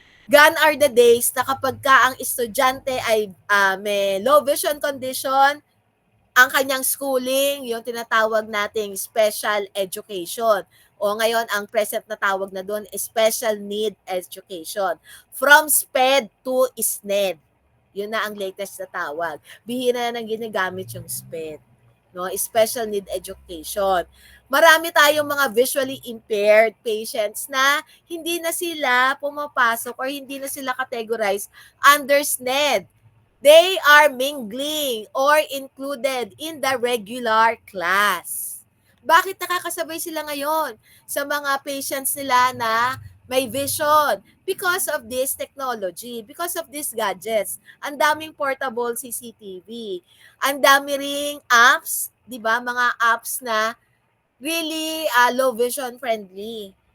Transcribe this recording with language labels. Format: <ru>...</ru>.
<en>Gone are the days</en> <tl>na kapag ka ang estudyante ay may low vision condition, ang kanyang schooling, yung tinatawag nating special education. O ngayon, ang present na tawag na doon is</tl> <en>special need education. From SPED to SNED.</en> <tl>Yun na ang latest na tawag. Bihira na nang ginagamit yung SPED. No?</tl> <en>Special need education.</en> <tl>Marami tayong mga</tl> <en>visually impaired patients</en> <tl>na hindi na sila pumapasok or hindi na sila categorized under SNED.</tl> <en>They are mingling or included in the regular class.</en> <tl>Bakit nakakasabay sila ngayon sa mga patients nila na may vision?</tl> <en>Because of this technology, because of these gadgets.</en> <tl>Ang daming portable CCTV. Ang dami ring apps, di ba? Mga</tl> <en>apps na really low vision friendly.</en>